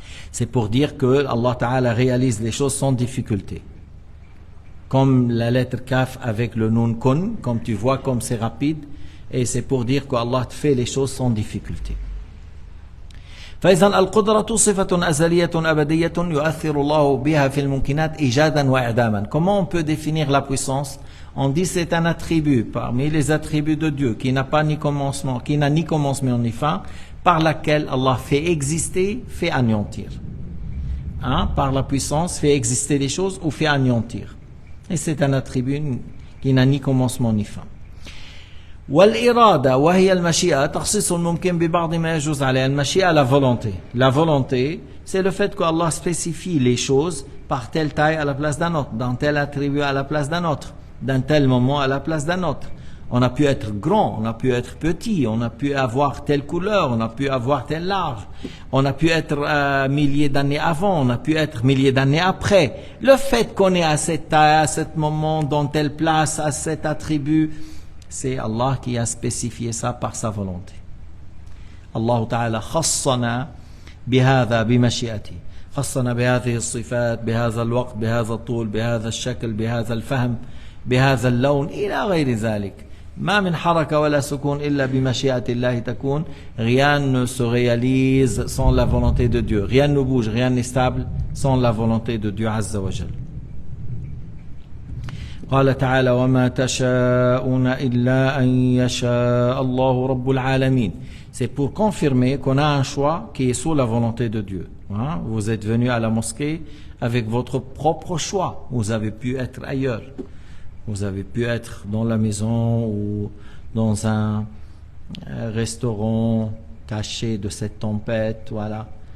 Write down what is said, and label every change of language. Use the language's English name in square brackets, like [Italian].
[French] C'est pour dire que Allah Ta'ala réalise les choses sans difficulté. Comme la lettre Kaf avec le Nun Kun, comme tu vois, comme c'est rapide, et c'est pour dire qu'Allah fait les choses sans difficulté. [Arabic] فإذا القدرة صفة أزلية أبدية يؤثر الله بها في الممكنات إيجادا وإعداما. [French] Comment on peut définir la puissance? On dit c'est un attribut parmi les attributs de Dieu qui n'a pas ni commencement, qui n'a ni commencement ni fin, par laquelle Allah fait exister, fait anéantir. Par la puissance, fait exister les choses ou fait anéantir. Et c'est un attribut qui n'a ni commencement ni fin. [Arabic] والإرادة وهي المشيئة تخصيص ممكن ببعض ما يجوز عليه. [French] المشيئة, la volonté. La volonté, c'est le fait que Allah spécifie les choses par telle taille à la place d'un autre, dans tel attribut à la place d'un autre, d'un tel moment à la place d'un autre. On a pu être grand, on a pu être petit, on a pu avoir telle couleur, on a pu avoir tel large, on a pu être milliers d'années avant, on a pu être milliers d'années après. Le fait qu'on est à cette taille, à cet moment, dans telle place, à cet attribut, c'est Allah qui a spécifié ça par sa volonté. [Arabic] Allah Ta'ala khassana bihadha bimashi'ati. خصنا بهذه الصفات بهذا الوقت بهذا الطول بهذا الشكل بهذا الفهم بهذا اللون إلى غير ذلك. ما من حركة ولا سكون إلا بمشيئة الله تكون. [French] Rien ne se réalise sans la volonté de Dieu. Rien ne bouge, rien n'est stable sans la volonté de Dieu [Arabic] عز وجل. قال تعالى وما تشاءون إلا أن يشاء الله رب العالمين. [French] C'est pour confirmer qu'on a un choix qui est sous la volonté de Dieu. Hein? Vous êtes venu à la mosquée avec votre propre choix. Vous avez pu être ailleurs. Vous avez pu être dans la maison ou dans un restaurant caché de cette tempête, voilà.